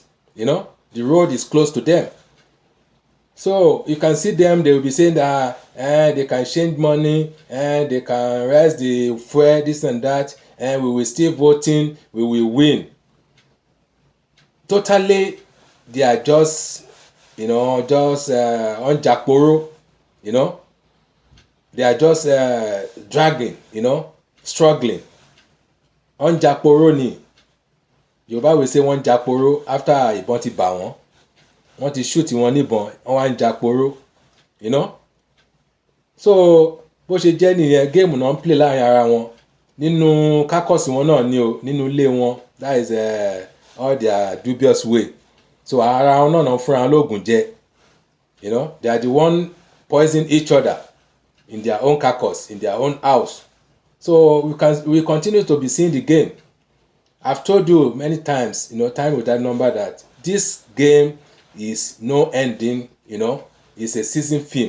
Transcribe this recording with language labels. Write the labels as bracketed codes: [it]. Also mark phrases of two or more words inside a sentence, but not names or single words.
[en] The road is closed to them. So you can see them, they will be saying that they can change money, and they can raise the fuel, this and that, and we will still voting, we will win. Totally, they are just, on Jakporo, They are just dragging, struggling. On Jakporo ni. Yorùbá will say one Jakporo after [yo] ìbọn ti bà wọ́n. Wọ́n ti shoot wọn níbọn, wọ́n wá ń Jakporo, So bó ṣe jẹ́ nìyẹn, géèmù náà ń play láàrin ara wọn. Nínú kákọ́sì wọn náà ni o, nínú ilé wọn. [en] That is all their dubious way. [yo] So ara wọn náà fúnra wọn lóògùn jẹ. [en] They are the one poison each other in their own carcass, in their own house. So we continue to be seeing the game. I've told you many times, time with that number, that this game is no ending, it's a season film.